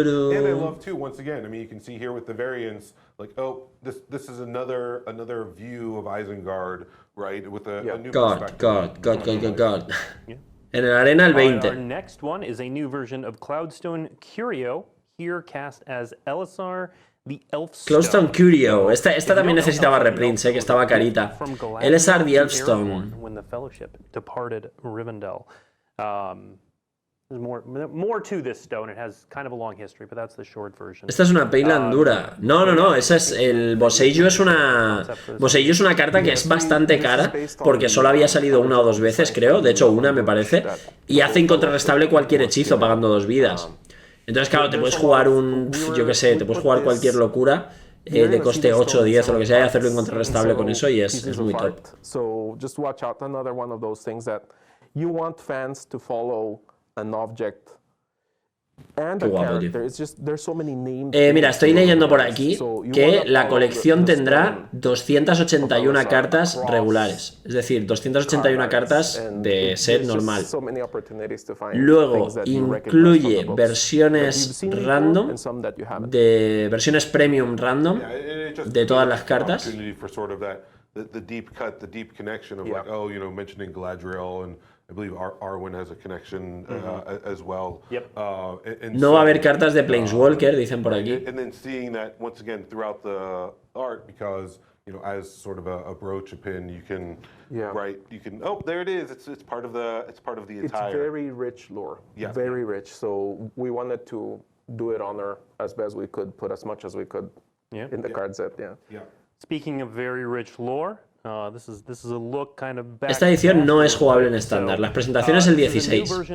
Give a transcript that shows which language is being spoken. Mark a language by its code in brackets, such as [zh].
[en] And I love too, once again, I mean, you can see here with the variants, like, oh, this is another view of Isengard, right? With a new perspective. [es] God. En el arena el 20. [en] Our next one is a new version of Cloudstone Curio, here cast as Elisar. Cloudstone Curio. [es] Esta también necesitaba reprints, que estaba carita. Elisar the Elfstone. [en] There's more to this stone. It has kind of a long history, but that's the short version. [es] Esta es una Peyland dura. No, esa es el Boseiju es una carta que es bastante cara porque solo había salido una o dos veces, creo. De hecho, una me parece. Y hace incontrarrestable cualquier hechizo pagando 2 vidas. Entonces, claro, te puedes jugar yo qué sé, te puedes jugar cualquier locura de coste 8 o 10 o lo que sea y hacerlo incontrarrestable con eso y es muy top. [en] So just watch out, another one of those things that you want fans to follow an object and a character. It's just there's so many names. [es] Mira, estoy leyendo por aquí que la colección tendrá 281 cartas regulares, es decir, 281 cartas de set normal. Luego incluye versiones random, versiones premium random de todas las cartas. [en] The deep cut, the deep connection of like, oh, you know, mentioning Galadriel and I believe Arwen has a connection as well. [es] No va a haber cartas de Planeswalker, dicen por aquí. [en] And then seeing that once again throughout the art, because you know, as sort of a brooch, a pin, you can write, you can. Oh, there it is. It's part of the entire. It's very rich lore. Yeah. Very rich. So we wanted to do it honor as best we could, put as much as we could in the card set. Yeah. Speaking of very rich lore. This is a look kind of [es] Esta edición no es jugable en estándar. Las presentaciones el 16.